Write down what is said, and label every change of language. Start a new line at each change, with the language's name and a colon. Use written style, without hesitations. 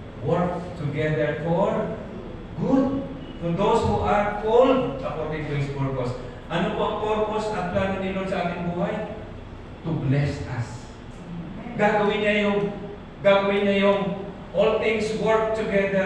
English: work together for good to those who are called according to His purpose.
Filipino: Ano po ang purpose at plano ni Lord sa ating buhay?
English: To bless us.
Filipino: Gagawin niya yung
English: all things work together.